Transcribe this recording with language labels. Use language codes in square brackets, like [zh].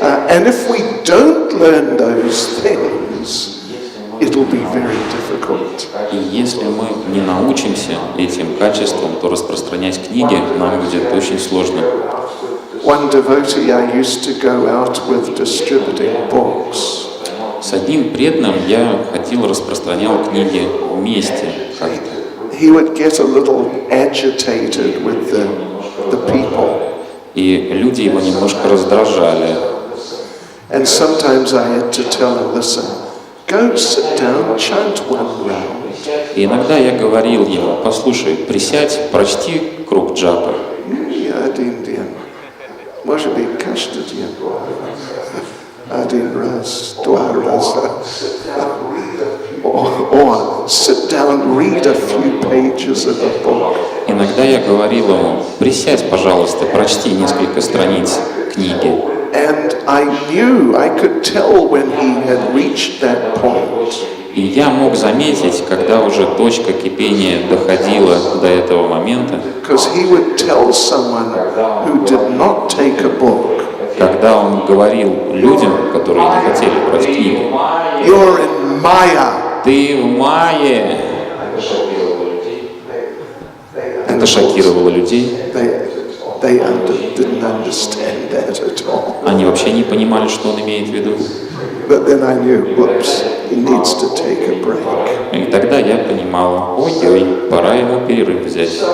[en] And if we don't learn those things, it'll be very difficult. [ru] И если мы не научимся этим качествам, то распространять книги нам будет очень сложно. [en] One devotee I used to go out with distributing books. [ru] С одним преданным я ходил, распространял книги вместе. [en] He would get a little agitated with the people. [ru] И люди его немножко раздражали. [en] And sometimes I had to tell him, listen, go sit down, chant one round. [ru] И иногда я говорил ему: послушай, присядь, прочти круг джапы. Один день. Может быть, каждый день. Один раз, два раза. [en] Or sit down, read a few pages of a book. [ru] Иногда я говорил ему: присядь, пожалуйста, прочти несколько страниц книги. [en] And I knew, I could tell when he had reached that point. [ru] И я мог заметить, когда уже точка кипения доходила до этого момента, [en] Because he would tell someone who did not take a book, [ru] когда он говорил людям, которые не хотели брать книги: [en] you're in Maya. [ru] ты в мае. Это шокировало людей. [en] They didn't understand that at all. [ru] Они вообще не понимали, что он имеет в виду. [en] But then I knew, whoops, he needs to take a break. [ru] И тогда я понимала: ой-ой, пора ему перерыв взять.